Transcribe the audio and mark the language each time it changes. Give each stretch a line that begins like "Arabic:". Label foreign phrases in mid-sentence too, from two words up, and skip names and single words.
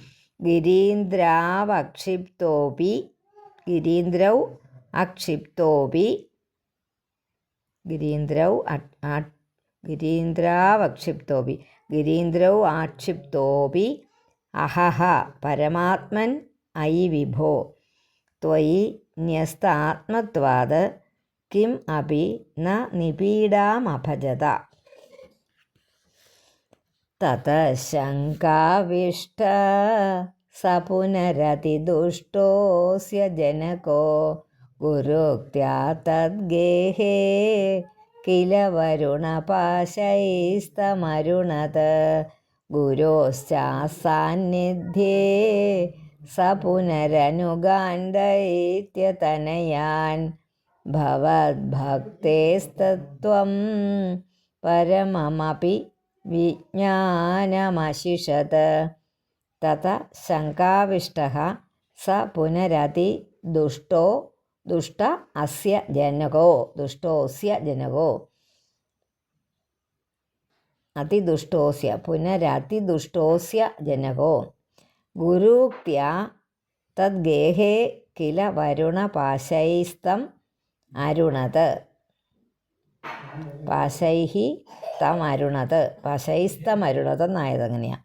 Sanskrit: ഗിരീന്ദ്രാവക്ഷിപ്തോപി ഗിരീന്ദ്രൗ ആക്ഷിപ്തോപി അഹഹ പരമാത്മൻ അയി വിഭോ ത്വയി ന്യസ്താത്മത്വാത് കിം അപി ന നിപീഡാമഭജത. തത ശങ്കാവിഷ്ട स पुनरतिदुष्टोऽस्य जनको गुरुक्त्या तद्गेहे किल वरुणपाशैस्तमरुणत गुरोश्चासान्निध्ये स पुनरनुगान् दैत्यतनयान् भवद्भक्तेस्तत्त्वं परममपि विज्ञानमशिषत ततः शङ्काविष्टः स दुष्टोऽस्य जनको അതിദുഷ്ടോസ്യ പുനരതിദുഷ്ടോസ്യ ജനകോ ഗുരുക്ത്യാ തദ്ഗേഹേ കില വരുണപാശൈസ്തം അരുണത് പാശൈസ്തമരുണത്
Malayalam: എന്നായത് അങ്ങനെയാണ്.